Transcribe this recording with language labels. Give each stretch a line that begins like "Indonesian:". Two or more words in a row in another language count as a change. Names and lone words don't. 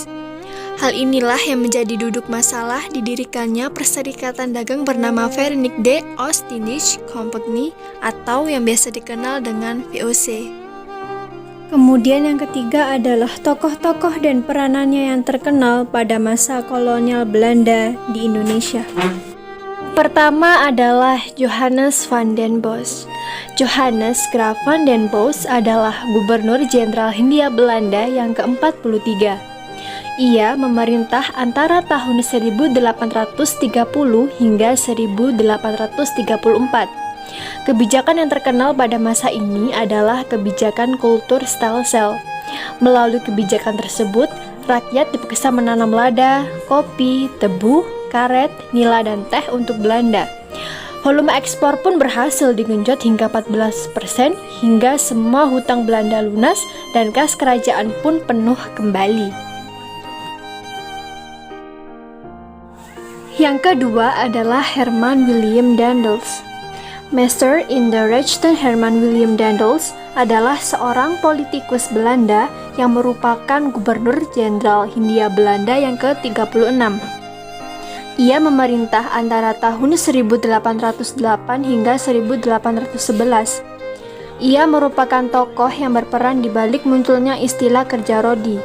Indonesian: Hal inilah yang menjadi duduk masalah didirikannya perserikatan dagang bernama Verenigde Oost-Indische Compagnie atau yang biasa dikenal dengan VOC. Kemudian yang ketiga adalah tokoh-tokoh dan peranannya yang terkenal pada masa kolonial Belanda di Indonesia. Pertama adalah Johannes van den Bosch. Johannes Graaf van den Bosch adalah Gubernur Jenderal Hindia Belanda yang ke-43. Ia memerintah antara tahun 1830 hingga 1834. Kebijakan yang terkenal pada masa ini adalah kebijakan kultur stelsel. Melalui kebijakan tersebut, rakyat dipaksa menanam lada, kopi, tebu, karet, nila, dan teh untuk Belanda. Volume ekspor pun berhasil digenjot hingga 14% hingga semua hutang Belanda lunas dan kas kerajaan pun penuh kembali. Yang kedua adalah Herman Willem Daendels. Master in the Rechten Herman Willem Daendels adalah seorang politikus Belanda yang merupakan Gubernur Jenderal Hindia Belanda yang ke-36. Ia memerintah antara tahun 1808 hingga 1811. Ia merupakan tokoh yang berperan di balik munculnya istilah kerja rodi.